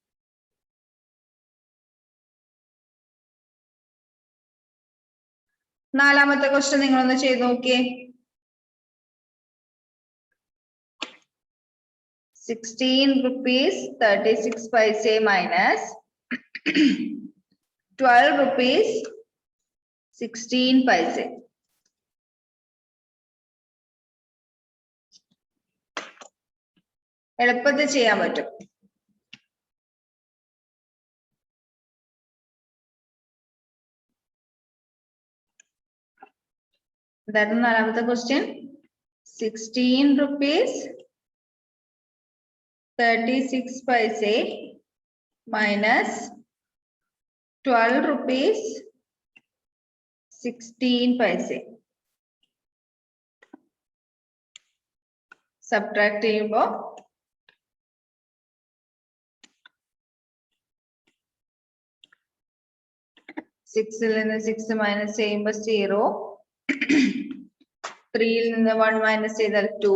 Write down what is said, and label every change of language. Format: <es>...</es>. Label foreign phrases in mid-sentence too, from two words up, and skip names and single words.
<ml>നാലാമത്തെ ക്വസ്റ്റ്യൻ നിങ്ങളൊന്ന് ചെയ്ത് നോക്കിയേ.</ml> <en>16 rupees 36 paise minus 12 rupees 16 paise.</en> <ml>എളുപ്പത്തിൽ ചെയ്യാൻ പറ്റും. ഇതായിരുന്നു നാലാമത്തെ ക്വസ്റ്റ്യൻ.</ml> <en>16 rupees 36 paise minus 12 rupees 16 paise.</en> <ml>സബ്ട്രാക്ട് ചെയ്യുമ്പോൾ 6ൽ നിന്ന് 6 മൈനസ് ചെയ്യുമ്പോൾ 0. 3ൽ നിന്ന് 1 മൈനസ് ചെയ്താൽ 2.</ml>